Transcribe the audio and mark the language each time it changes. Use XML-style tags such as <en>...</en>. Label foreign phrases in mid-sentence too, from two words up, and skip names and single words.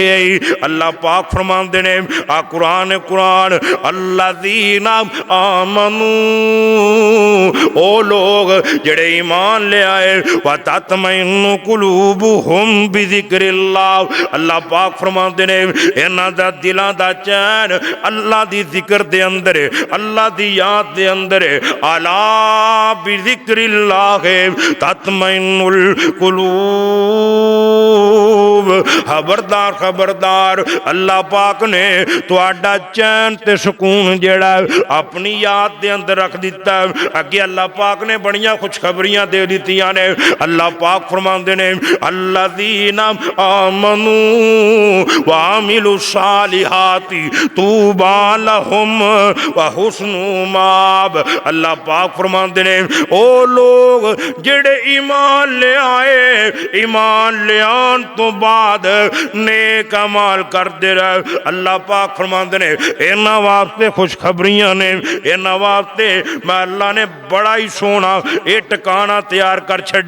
<pa>اللہ پاک فرماندے نے آ قرآن قرآن</pa> <ar>الذين آمنوا,</ar> <pa>او لوک جیہڑے ایمان لے آئے,</pa> <ar>وتطمئن قلوبهم بذكر الله.</ar> <pa>اللہ پاک فرماندے نے انہاں دا دلاں دا چین اللہ دی ذکر دے اندر، اللہ دی یاد دے اندر.</pa> <ar>ألا بذكر الله تطمئن القلوب.</ar> <pa>محبوب خبردار خبردار، اللہ پاک نے تہاڈا چین تے سکون جیہڑا اپنی یاد دے اندر رکھ دتا. اگے اللہ پاک نے بڑیاں خوشخبریاں دے دتیاں نے. اللہ پاک فرماندے نے</pa> <ar>الذين آمنوا وعملوا الصالحات طوبى لهم وحسن مآب.</ar> <pa>اللہ پاک فرماندے نے او لوک جیہڑے ایمان لے آئے، ایمان لے آن توں بعد نیک اعمال کرتے رہے. اللہ پاک فرماندے نے انہاں واسطے خوشخبریاں نے، انہاں واسطے میں اللہ نے بڑا ہی سوہنا یہ ٹکانا تیار کر چھڈے.</pa>